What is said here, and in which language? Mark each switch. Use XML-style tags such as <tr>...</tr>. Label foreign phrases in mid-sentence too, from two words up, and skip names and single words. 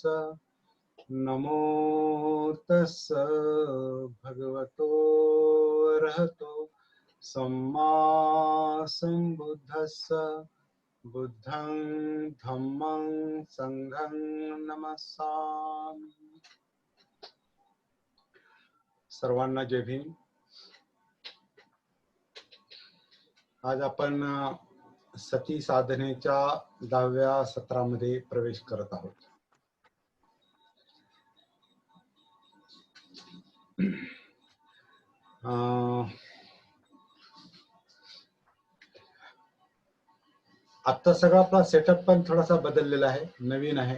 <pi>नमो तस् भगवतो अरहतो सम्मा संबुद्धस्स. बुद्धं धम्मं संघं नमस्सामि.</pi> <mr>सर्वांना जय भीम. आज आपण सती साधनेच्या 10व्या सत्रामध्ये प्रवेश करत आहोत. आता सगळा आपला सेटअप पण थोडासा बदललेला आहे, नवीन आहे.</mr>